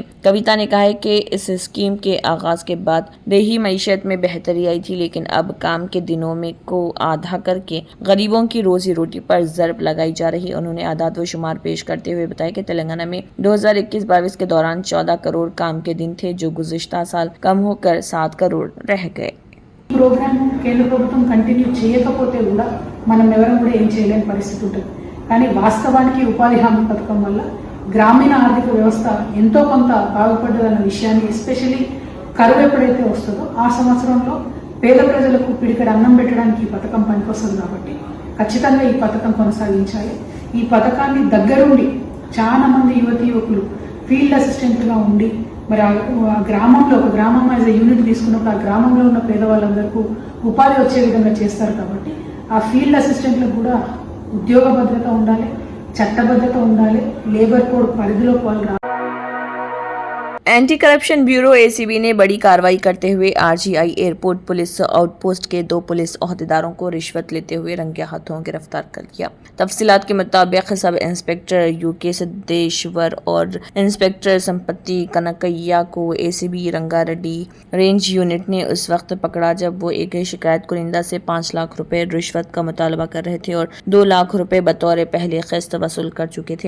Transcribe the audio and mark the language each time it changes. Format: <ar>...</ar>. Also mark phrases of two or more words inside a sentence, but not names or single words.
<ur>کویتا نے کہا کہ اس اسکیم کے آغاز کے بعد دیہی معیشت میں بہتری آئی تھی، لیکن اب کام کے دنوں میں کو آدھا کر کے غریبوں کی روزی روٹی پر ضرب لگائی جا رہی۔ انہوں نے اعداد و شمار پیش کرتے ہوئے بتایا کہ تلنگانہ میں 2021-22 کے دوران 14 کروڑ کام کے دن تھے، جو گزشتہ سال کم ہو کر 7 کروڑ رہ گئے۔</ur> <te>ప్రోగ్రామ్ కేంద్ర ప్రభుత్వం కంటిన్యూ చేయకపోతే కూడా మనం ఎవరం కూడా ఏం చేయలేని పరిస్థితి ఉంటుంది. కానీ వాస్తవానికి ఉపాధి హామీ పథకం వల్ల గ్రామీణ ఆర్థిక వ్యవస్థ ఎంతో కొంత బాగుపడ్డదన్న విషయాన్ని, ఎస్పెషల్లీ కరువు ఎప్పుడైతే వస్తుందో ఆ సంవత్సరంలో పేద ప్రజలకు పిడికడ అన్నం పెట్టడానికి ఈ పథకం పనికొస్తుంది. కాబట్టి ఖచ్చితంగా ఈ పథకం కొనసాగించాలి. ఈ పథకాన్ని దగ్గరుండి చాలా మంది యువకులు</te> <en>field assistantగా</en> <te>ఉండి మరి ఆ గ్రామంలో ఒక గ్రామం</te> <en>as a unit</en> <te>తీసుకున్నప్పుడు ఆ గ్రామంలో ఉన్న పేదవాళ్ళందరికీ ఉపాధి వచ్చే విధంగా చేస్తారు. కాబట్టి ఆ</te> <en>field assistantలకు</en> <te>కూడా ఉద్యోగ భద్రత ఉండాలి, చట్టబద్ధత ఉండాలి,</te> <en>labour code</en> <te>పరిధిలోకి వాళ్ళు</te> <ur>اینٹی کرپشن بیورو ACB نے بڑی کارروائی کرتے ہوئے RGI ایئرپورٹ پولیس آؤٹ پوسٹ کے 2 پولیس عہدیداروں کو رشوت لیتے ہوئے رنگے ہاتھوں گرفتار کر لیا۔ تفصیلات کے مطابق</ur> <en>sub inspector</en> <ur>UK سدیشور اور انسپکٹر سمپتی کنکیا کو ACB رنگا ریڈی رینج یونٹ نے اس وقت پکڑا جب وہ ایک شکایت کنندہ سے 5 لاکھ روپے رشوت کا مطالبہ کر رہے تھے اور 2 لاکھ روپے بطور پہلی قسط وصول کر چکے تھے۔</ur>